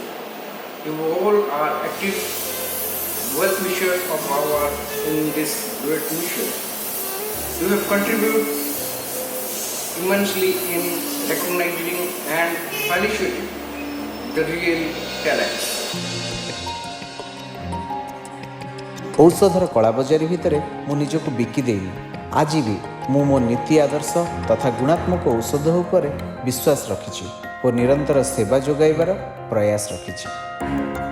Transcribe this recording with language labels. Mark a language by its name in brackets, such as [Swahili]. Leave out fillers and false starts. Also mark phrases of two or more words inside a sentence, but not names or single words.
[English] You all are active well wishers of our in this great mission. You have contributed immensely in recognizing and felicitating the real talents. [Odia] ଔଷଧର କଳାବଜାରୀ ଭିତରେ ମୁଁ ନିଜକୁ ବିକି ଦେଇନି। ଆଜି ବି ମୁଁ ମୋ ନୀତି ଆଦର୍ଶ ତଥା ଗୁଣାତ୍ମକ ଔଷଧ ଉପରେ ବିଶ୍ୱାସ ରଖିଛି ଓ ନିରନ୍ତର ସେବା ଯୋଗାଇବାର ପ୍ରୟାସ ରଖିଛି।